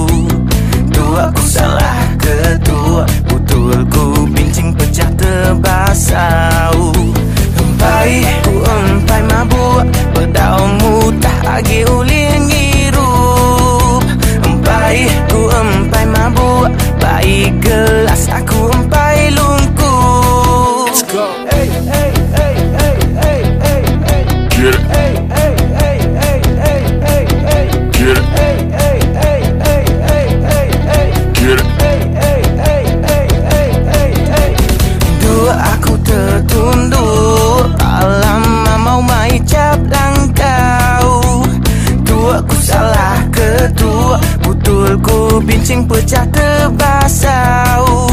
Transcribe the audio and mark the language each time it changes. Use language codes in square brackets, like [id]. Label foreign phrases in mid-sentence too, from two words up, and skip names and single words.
[iba] Aku salah ketua, betul ku bincing pecah terbasau. Empai ku empai mabuk, bedaumu tak agi ulih ngirup. Empai ku empai mabuk, baik gelas aku empai lungkup. [en] Let's go. Hey, hey, hey, hey, hey, hey, hey. Get it. Hey, hey, hey, hey, hey, hey, hey. Get it. Hey, hey, hey, hey, hey, hey, hey. Get it. Hey, hey, hey, hey, [iba] hey, hey, hey. Dua aku tertunduk, lama mau mai cap langkau. Dua aku salah ketua, betul ku bincing pecah terbasau.